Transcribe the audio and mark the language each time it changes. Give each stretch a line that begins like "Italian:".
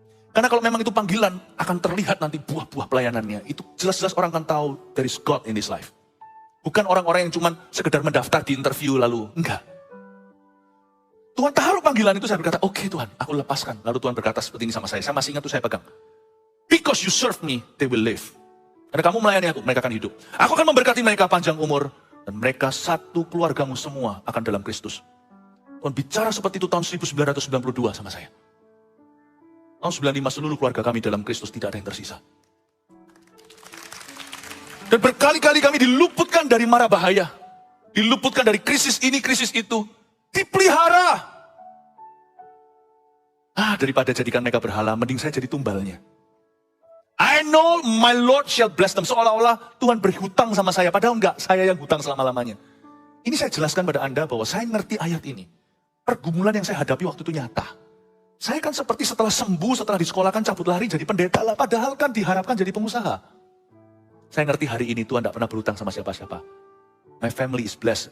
Indonesian: Karena kalau memang itu panggilan, akan terlihat nanti buah-buah pelayanannya. Itu jelas-jelas orang akan tahu,
English: there is God in this life.
Indonesian: Bukan orang-orang yang cuma sekedar mendaftar di interview lalu. Enggak. Tuhan taruh panggilan itu, saya berkata, oke Tuhan, aku lepaskan. Lalu Tuhan berkata seperti ini sama saya masih ingat tuh saya pegang.
English: Because you serve me, they will live.
Indonesian: Karena kamu melayani aku, mereka akan hidup. Aku akan memberkati mereka panjang umur. Dan mereka satu keluargamu semua akan dalam Kristus. Tuhan bicara seperti itu tahun 1992 sama saya. Tahun 95 seluruh keluarga kami dalam Kristus, tidak ada yang tersisa. Dan berkali-kali kami diluputkan dari mara bahaya. Diluputkan dari krisis ini, krisis itu. Dipelihara. Daripada jadikan mereka berhala, mending saya jadi tumbalnya.
English: I know my Lord shall bless them.
Indonesian: Seolah-olah Tuhan berhutang sama saya. Padahal enggak, saya yang hutang selama-lamanya. Ini saya jelaskan pada Anda bahwa saya ngerti ayat ini. Pergumulan yang saya hadapi waktu itu nyata. Saya kan seperti setelah sembuh, setelah disekolahkan cabut lari jadi pendeta lah. Padahal kan diharapkan jadi pengusaha. Saya ngerti hari ini Tuhan tidak pernah berhutang sama siapa-siapa.
English: My family is blessed.